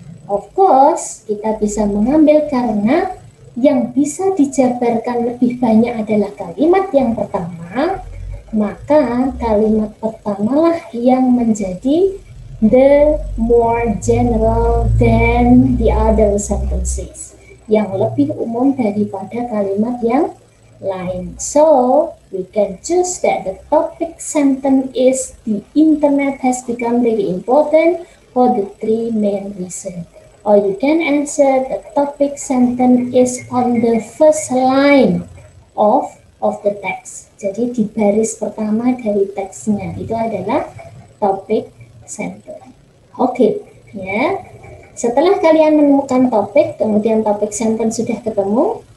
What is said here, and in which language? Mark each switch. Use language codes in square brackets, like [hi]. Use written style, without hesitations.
[en] Of course, [id] kita bisa mengambil karena yang bisa dijabarkan lebih banyak adalah kalimat yang pertama, maka kalimat pertamalah yang menjadi [en] the more general than the other sentences, [id] yang lebih umum daripada kalimat yang lain. [en] So, we can choose that the topic sentence is the internet has become very important for the 3 main reasons. Or you can answer the topic sentence is on the first line of the text. [id] Jadi di baris pertama dari teksnya itu adalah topic sentence. Oke, ya. Setelah kalian menemukan topik, kemudian topic sentence sudah ketemu.